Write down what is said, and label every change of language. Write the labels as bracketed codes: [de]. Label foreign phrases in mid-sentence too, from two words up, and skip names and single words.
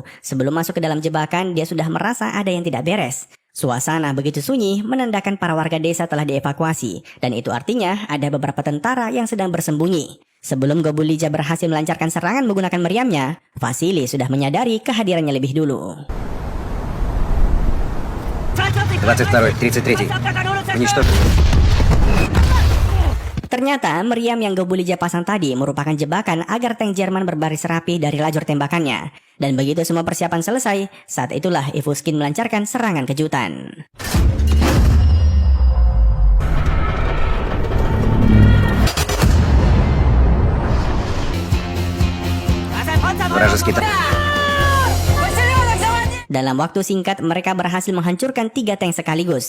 [id] Sebelum masuk ke dalam jebakan, dia sudah merasa ada yang tidak beres. Suasana begitu sunyi menandakan para warga desa telah dievakuasi. Dan itu artinya ada beberapa tentara yang sedang bersembunyi. Sebelum Gobulija berhasil melancarkan serangan menggunakan meriamnya, Vasily sudah menyadari kehadirannya lebih dulu. [ru] 22-й, 33-й. Уничтожить. [id] Ternyata meriam yang Gobulija pasang tadi merupakan jebakan agar tank Jerman berbaris rapi dari lajur tembakannya. Dan begitu semua persiapan selesai, saat itulah Ivuskin melancarkan serangan kejutan. Dalam waktu singkat, mereka berhasil menghancurkan 3 tank sekaligus.